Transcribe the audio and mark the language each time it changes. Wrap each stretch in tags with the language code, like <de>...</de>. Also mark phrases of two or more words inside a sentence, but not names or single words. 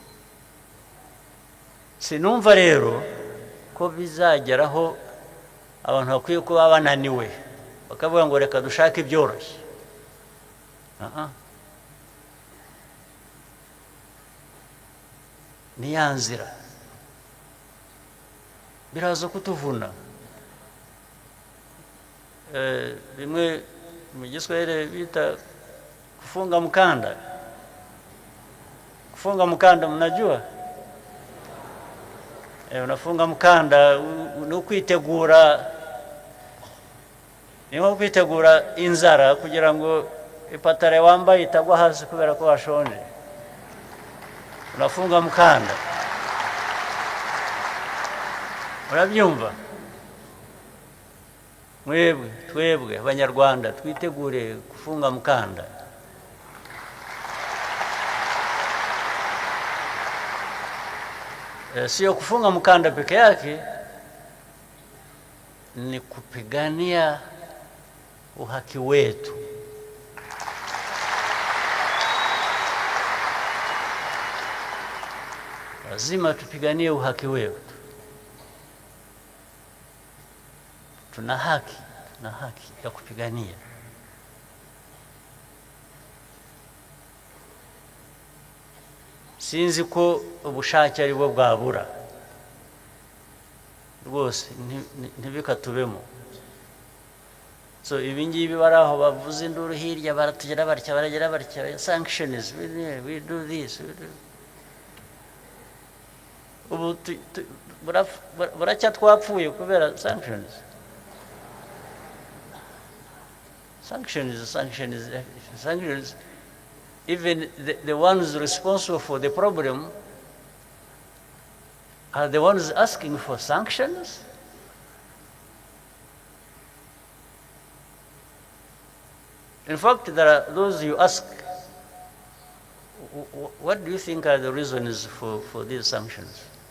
<rw>sinumva rero ko bizageraho abantu bakwiye kuba bananiwe bakavuga ngo reka dushake ibyoroshye ni ya nzira biraza kutuvuna bimwe mu giswahili bita</rw> <sw>kufunga mkanda mnajua unafunga mkanda</sw> <rw>ni ukwitegura ni nko kwitegura inzara kugira ngo ipatare wambaye itagwa hasi kubera ko washonje</rw> <sw>unafunga mkanda</sw> <rw>urabyumva twebwe abanyarwanda twitegure</rw> <sw>kufunga mkanda sio kufunga mkanda peke yake ni kupigania uhaki wetu lazima tupiganie uhaki wetu tuna haki ya kupigania</sw> <rw>sinzi ko ubushake ari bwo bwabura rwose ntibikatubemo so ibingibi baraho bavuze induru hirya baratugera barya baragera barya</rw> <en>sanctions we do this</en> <rw>ubu buracya twapfuye kubera sanctions</rw> <en>even the ones responsible for the problem are the ones asking for sanctions. In fact, there are those you ask, what do you think are the reasons for these sanctions?</en>